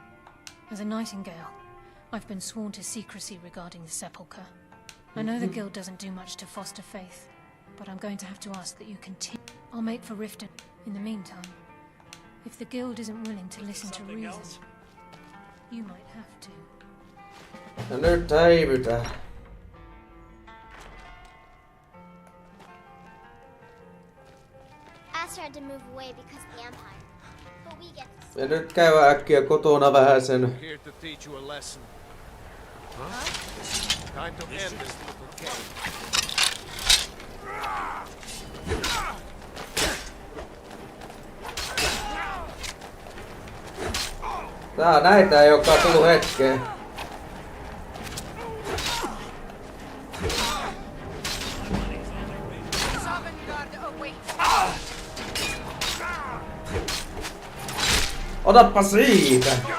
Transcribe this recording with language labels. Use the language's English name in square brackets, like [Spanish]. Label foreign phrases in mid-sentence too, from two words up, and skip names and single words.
[English] As a nightingale, I've been sworn to secrecy regarding the sepulchre. I know the guild doesn't do much to foster faith, but I'm going to have to ask that you continue. I'll make for Riften. In the meantime, if the guild isn't willing to listen to reason, you might have to. [Finnish] Ja nyt häivytään. [English] Aster had to move away because of the Empire. But we get to [Finnish] Ja nyt käydään äkkiä kotona vähän sen. [English] Here to teach you a lesson. Huh? Time to end this little game. [Finnish] Tää on näitä, joka on tullut hetkeen. Otappa siitä!